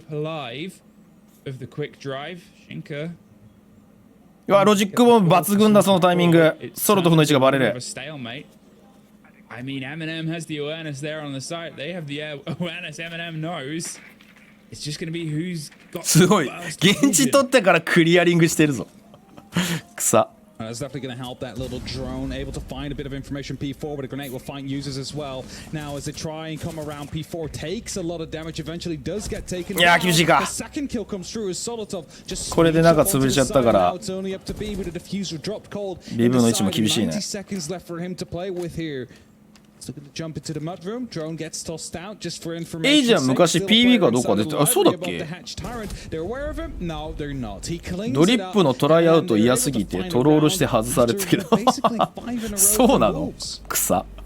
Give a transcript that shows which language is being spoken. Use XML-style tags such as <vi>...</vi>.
<en>hope alive of the quick drive. Shinka.</en> <ja>うわ、ロジックも抜群だそのタイミング。ソロトフの位置がバレる。</ja> <en>I mean, Eminem has the awareness there on the side. They have the awareness. Eminem knows. It's just going to be who's got.</en> <ja>すごい。現地取ってからクリアリングしてるぞ。草。</ja> <en>That's definitely going to help that little drone, able to find a bit of information. P4 with a grenade will find users as well. Now, as they try and come around, P4 takes a lot of damage. Eventually, does get taken down.</en> <ja>いや、厳しいか。</ja> <en>The second kill comes through as Solotov just</en> <ja>これで中潰れちゃったから。</ja> <en>It's only up to B with the diffuser dropped cold.</en> <ja>リブの位置も厳しいね。</ja> <en>90 seconds left for him to play with here. So going to jump into the mud room. Drone gets tossed out just for information.</en> <ja>エイジアン昔 PB かどうか出て、あ、そうだっけ？</ja> <en>They're aware of him? No, they're not. He clings</en> <ja>ドリップのトライアウト嫌すぎてトロールして外されたけどそうなの草</ja>